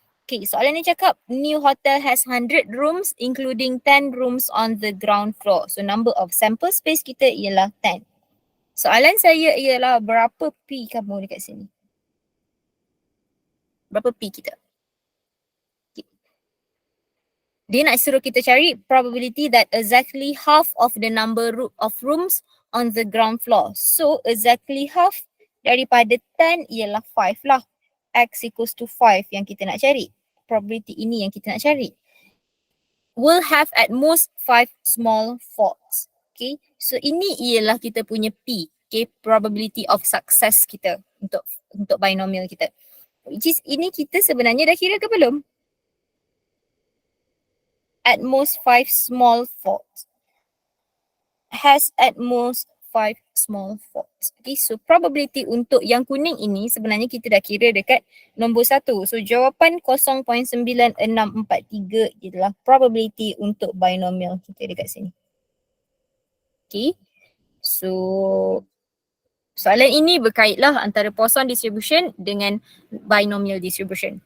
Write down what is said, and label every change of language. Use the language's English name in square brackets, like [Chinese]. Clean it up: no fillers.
[English] Okay, [Malay] soalan ni cakap [English] new hotel has 100 rooms including 10 rooms on the ground floor. So number of sample space [Malay] kita ialah [English] 10. [Malay] Soalan saya ialah berapa P kamu dekat sini? Berapa P kita? Dia nak suruh kita cari [English] probability that exactly half of the number of rooms on the ground floor. So exactly half [Malay] daripada 10 ialah 5 lah. [English] X equals to 5 [Malay] yang kita nak cari. Probability ini yang kita nak cari. [English] Will have at most 5 small faults. Okay. [Malay] So ini ialah kita punya P. Okay. [English] Probability of success [Malay] kita untuk binomial kita. [English] Which is [Malay] ini kita sebenarnya dah kira ke belum? [English] At most 5 small faults. has at most 5 small faults. [Malay] Okay, so probability untuk yang kuning ini sebenarnya kita dah kira dekat nombor 1. So jawapan 0.9643 ialah probability untuk binomial kita dekat sini. Okay, so soalan ini berkaitlah antara Poisson distribution dengan binomial distribution.